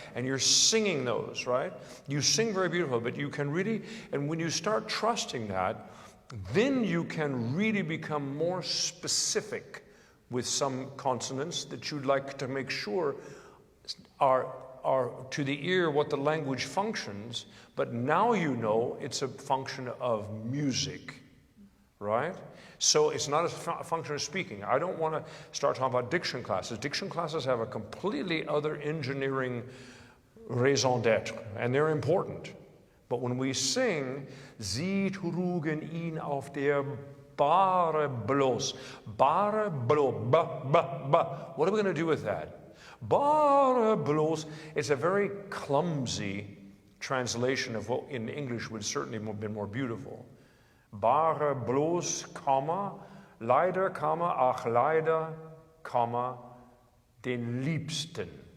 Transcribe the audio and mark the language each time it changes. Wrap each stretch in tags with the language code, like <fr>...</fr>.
<en>And you're singing those, right? You sing very beautiful, but you can really, and when you start trusting that, then you can really become more specific with some consonants that you'd like to make sure are to the ear what the language functions, but now you know it's a function of music, right? So it's not a function of speaking. I don't want to start talking about diction classes. Diction classes have a completely other engineering raison d'être, and they're important. But when we sing,</en> <de>Sie trugen ihn auf der Bahre Bloss. Bahre Bloss.</de> <en>What are we going to do with that?</en> <de>Bahre Bloss.</de> <en>It's a very clumsy translation of what in English would certainly have been more beautiful.</en> <de>Bahre Bloss,</de> <en>comma,</en> <de>leider, comma, ach leider, comma, den Liebsten!</de>